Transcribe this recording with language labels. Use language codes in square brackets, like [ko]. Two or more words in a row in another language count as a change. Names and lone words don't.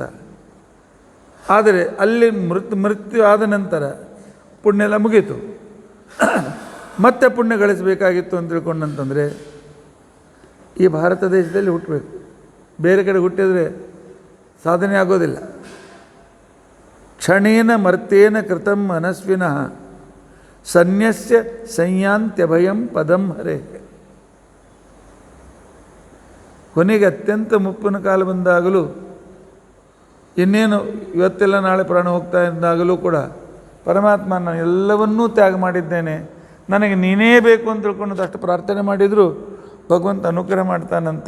[kn] ಆದರೆ ಅಲ್ಲಿ ಮೃತ್ಯು ಆದ ನಂತರ ಪುಣ್ಯ ಎಲ್ಲ ಮುಗೀತು. ಮತ್ತೆ ಪುಣ್ಯ ಗಳಿಸಬೇಕಾಗಿತ್ತು ಅಂತ ತಿಳ್ಕೊಂಡಂತಂದರೆ ಈ ಭಾರತ ದೇಶದಲ್ಲಿ ಹುಟ್ಟಬೇಕು. ಬೇರೆ ಕಡೆ ಹುಟ್ಟಿದರೆ ಸಾಧನೆ ಆಗೋದಿಲ್ಲ. [sa] ಕ್ಷಣೇನ ಮರ್ತೇನ ಕೃತಂ ಮನಸ್ವಿನಃ ಸನ್ಯಸ್ಯ ಸಂಯಾಂತ್ಯಭಯಂ ಪದಂ ಹರೇ. [kn] ಕೊನೆಗೆ ಅತ್ಯಂತ ಮುಪ್ಪಿನ ಕಾಲ ಬಂದಾಗಲೂ, ಇನ್ನೇನು ಇವತ್ತೆಲ್ಲ ನಾಳೆ ಪ್ರಾಣ ಹೋಗ್ತಾ ಇದ್ದಾಗಲೂ ಕೂಡ ಪರಮಾತ್ಮ ನಾನು ಎಲ್ಲವನ್ನೂ ತ್ಯಾಗ ಮಾಡಿದ್ದೇನೆ, ನನಗೆ ನೀನೇ ಬೇಕು ಅಂತ ತಿಳ್ಕೊಂಡು ಅಷ್ಟು ಪ್ರಾರ್ಥನೆ ಮಾಡಿದರೂ ಭಗವಂತ ಅನುಗ್ರಹ ಮಾಡ್ತಾನಂತೆ.